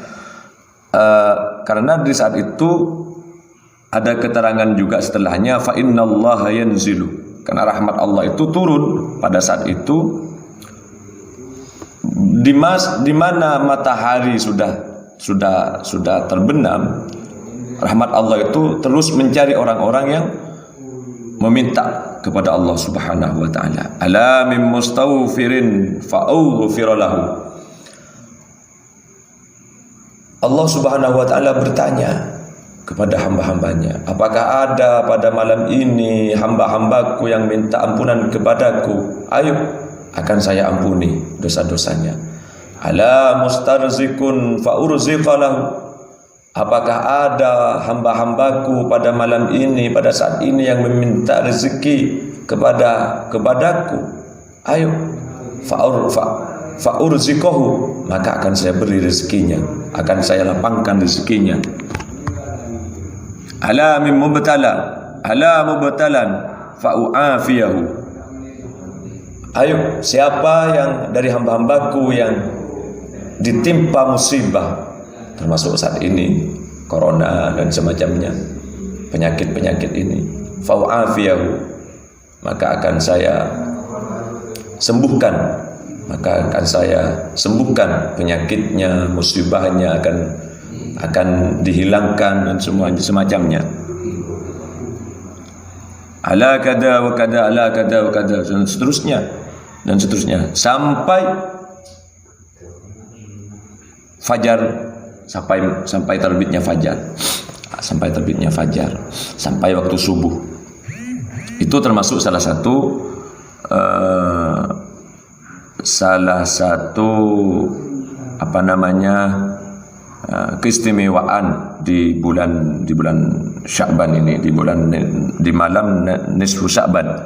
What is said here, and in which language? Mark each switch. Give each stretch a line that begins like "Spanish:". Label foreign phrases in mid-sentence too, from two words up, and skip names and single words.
Indonesian: Karena di saat itu ada keterangan juga setelahnya,
Arabic: فإن الله ينزل,
Indonesian: karena rahmat Allah itu turun pada saat itu di mana matahari sudah terbenam. Rahmat Allah itu terus mencari orang-orang yang meminta kepada Allah
Arabic: سبحانه وتعالى. ألا من مستغفر فأغفر له.
Indonesian: Allah
Arabic: سبحانه وتعالى
Indonesian: bertanya kepada hamba-hambanya, apakah ada pada malam ini hamba-hambaku yang minta ampunan kepadaku? Ayo, akan saya ampuni dosa-dosanya.
Arabic: ألا مسترزق فأرزقه.
Indonesian: Apakah ada hamba-hambaku pada malam ini, pada saat ini yang meminta rezeki kepadaku? Ayo,
Arabic: فأرزقه,
Indonesian: maka akan saya beri rezekinya, akan saya lapangkan rezekinya.
Arabic: ألا من مبتلى فأعافيه.
Indonesian: Ayo, siapa yang dari hamba-hambaku yang ditimpa musibah, termasuk saat ini corona dan semacamnya, penyakit-penyakit ini,
Arabic: فأعافيه,
Indonesian: maka akan saya sembuhkan, maka akan saya sembuhkan penyakitnya, musibahnya akan dihilangkan dan semacamnya.
Arabic: ألا كذا وكذا، ألا كذا وكذا,
Indonesian: dan seterusnya. dan seterusnya sampai fajar, sampai terbitnya fajar, sampai waktu subuh. Itu termasuk salah satu apa namanya keistimewaan di bulan Sya'ban ini, di malam nisfu Sya'ban.